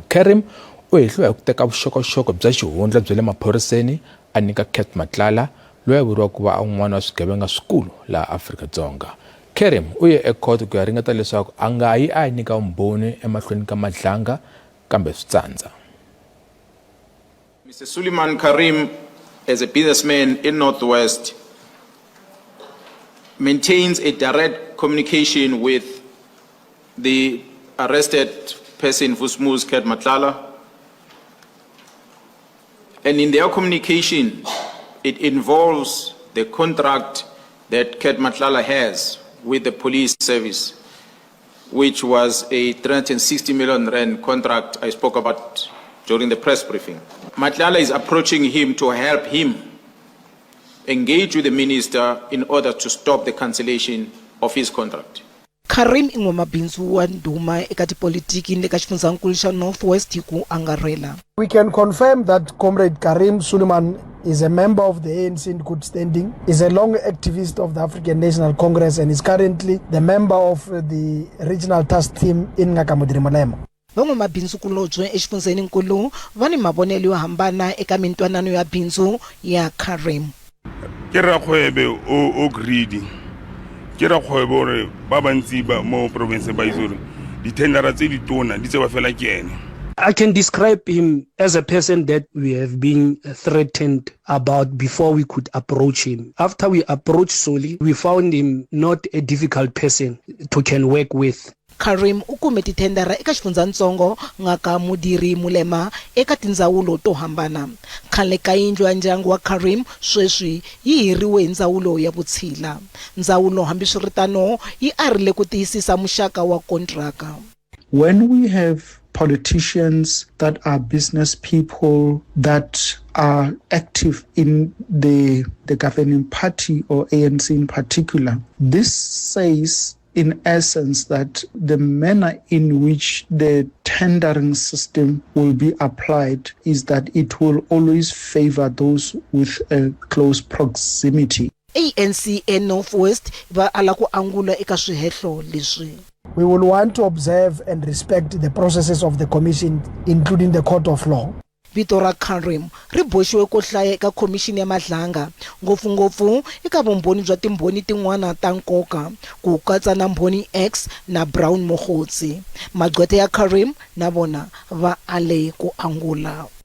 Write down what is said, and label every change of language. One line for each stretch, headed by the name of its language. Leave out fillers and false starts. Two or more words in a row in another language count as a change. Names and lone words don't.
Tsonga: Karim u hehliwa hi ku teka vuxokoxoko bya xihundla bya le maphoriseni a nyika Cat Matlala loyi a vuriwa ku va un'wana wa swigevenga swikulu laha Afrika-Dzonga. Karim u ye ekhoto ku ya ringeta leswaku a nga yi a ya nyika vumbhoni emahlweni ka Madlanga kambe swi tsandza.
English: Mr. Suleiman Karim, as a businessman in Northwest, maintains a direct communication with the arrested person, Vusimuzi Cat Matlala. And in their communication, it involves the contract that Cat Matlala has with the police service, which was a 360 million rand contract I spoke about during the press briefing. Matlala is approaching him to help him engage with the minister in order to stop the cancellation of his contract.
Tsonga: Karim i n'wamabindzu wa ndhuma eka tipolitiki ni le ka xifundzankulu xa North-West hi ku angarhela.
English: We can confirm that Comrade Karim Suleiman is a member of the ANC in good standing, is a long activist of the African National Congress and is currently the member of the regional task team in Ngakamudiri Malema.
Tsonga: Van'wamabindzu kulobye exifundzeninkulu va ni mavonelo yo hambana eka mintwanano ya bindzu ya Karim.
Tswana: Ke rakgwebe o greedy. Ke rakgwebe re ba bantsi ba mo province ba izore dithendara tse ditona di tse ba fela ke ene.
English: I can describe him as a person that we have been threatened about before we could approach him. After we approached Soli, we found him not a difficult person to can work with.
Tsonga: Karim u kume tithendara eka xifundzatsongo Ngakamudiri Mulema eka tindzawulo to hambana. Khale ka yindlu ya ndyangu wa Karim sweswi yi hiriwe hi ndzawulo ya vutshila. Ndzawulo hambiswiritano yi arile ku tiyisisa muxaka wa kontraka.
English: When we have politicians that are business people that are active in the governing party or ANC in particular, this says in essence that the manner in which the tendering system will be applied is that it will always favor those with a close proximity.
Tsonga: ANC and North-West va ala ku angula eka swihehlo leswi.
English: We will want to observe and respect the processes of the commission, including the court of law.
Tsonga: Vito ra Karim ri boxiwe ku hlaya eka khomixini ya Madlanga ngopfungopfu eka vumbhoni bya timbhoni tin'wana ta nkoka ku katsa na mbhoni X na Brown Mogotsi. Magqwetha ya Karim na vona va ale ku angula.